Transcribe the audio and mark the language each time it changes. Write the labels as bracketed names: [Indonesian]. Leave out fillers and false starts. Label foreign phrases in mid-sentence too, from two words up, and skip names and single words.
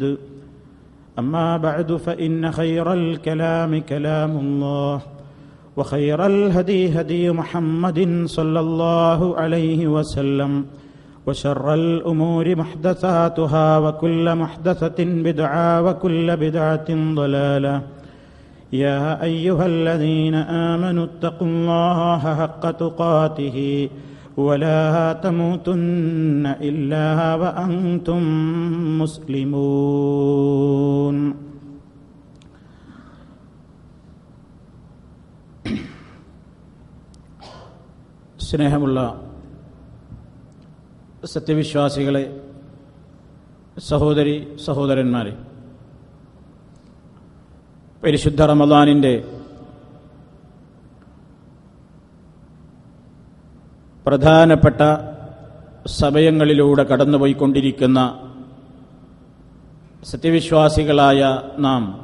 [Arabic] أما بعد، فإن خير الكلام كلام الله، وخير الهدي هدي محمد صلى الله عليه وسلم، وشر الأمور محدثاتها، وكل محدثة بدعة، وكل بدعة ضلالة. يا أيها الذين آمنوا اتقوا الله حق تقاته ولا تموتن إلا وأنتم مسلمون. [Malayalam] സ്നേഹമുള്ള സത്യവിശ്വാസികളെ, സഹോദരി സഹോദരന്മാരെ, പരിശുദ്ധ റമദാനിൻ്റെ പ്രധാനപ്പെട്ട സമയങ്ങളിലൂടെ കടന്നുപോയിക്കൊണ്ടിരിക്കുന്ന സത്യവിശ്വാസികളായ നാം